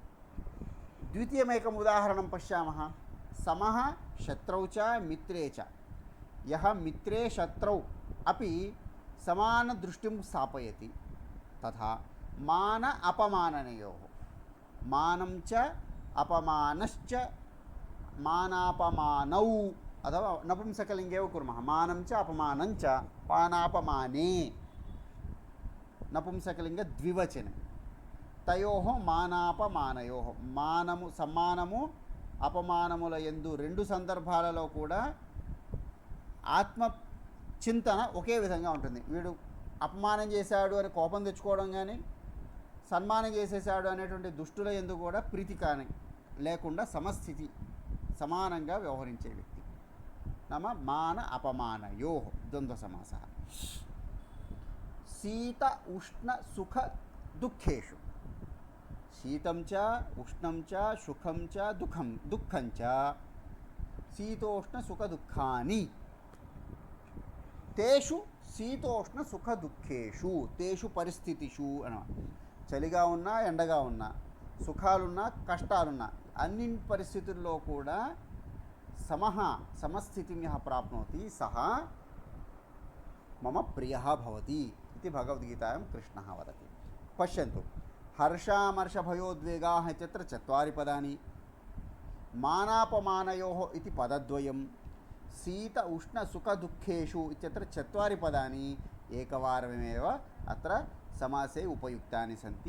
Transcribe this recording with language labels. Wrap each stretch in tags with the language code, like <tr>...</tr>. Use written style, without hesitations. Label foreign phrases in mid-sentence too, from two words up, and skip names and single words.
<sa>द्वितीयमेकम् उदाहरणं पश्यामः। समः शत्रौ च मित्रे च, यः मित्रे शत्रौ अपि समानदृष्टिं स्थापयति, तथा मान अपमाननयोः, मानं च अपमानश्च मानापमानौ अथवा नपुंसकलिङ्गे एव कुर्मः। मानं च अपमानं च मानापमाने नपुंसकलिङ्गे द्विवचने, తయోః మానాపమానయోః,</sa> <te>మానము సమ్మానము అపమానముల యందు రెండు సందర్భాలలో కూడా ఆత్మ చింతన ఒకే విధంగా ఉంటుంది. వీడు అపమానం చేశాడు అని కోపం తెచ్చుకోవడం కానీ, సన్మానం చేసేసాడు అనేటువంటి దుష్టుల యందు కూడా ప్రీతి కానీ లేకుండా సమస్థితి సమానంగా వ్యవహరించే వ్యక్తి.</te> <sa>నామ మాన అపమానయోః ద్వంద్వ సమాసः. శీత ఉష్ణ సుఖ దుఃఖేషు, शीतं च उष्णं च सुखं च दुःखं च शीतोष्णसुखदुःखानि, तेषु शीतोष्णसुखदुःखेषु, तेषु परिस्थितिषु అన్నమాట.</sa> <te>చలిగా ఉన్నా ఎండగా ఉన్నా, సుఖాలున్నా కష్టాలున్నా, అన్ని పరిస్థితుల్లో కూడా</te> <sa>సమస్థితిం యః ప్రాప్నోతి సహ మమ ప్రియः భవతి इति भगवद्गीतायां कृष्णः वदति. पश्यन्तु, हर्षामर्षभयोद्वेगाः इत्यत्र 4 पदानि, मानापमानयोः इति पदद्वयं, शीत उष्ण सुखदुःखेषु इत्यत्र 4 पदानि एकवारमेव अत्र समासे उपयुक्तानि सन्ति.</sa>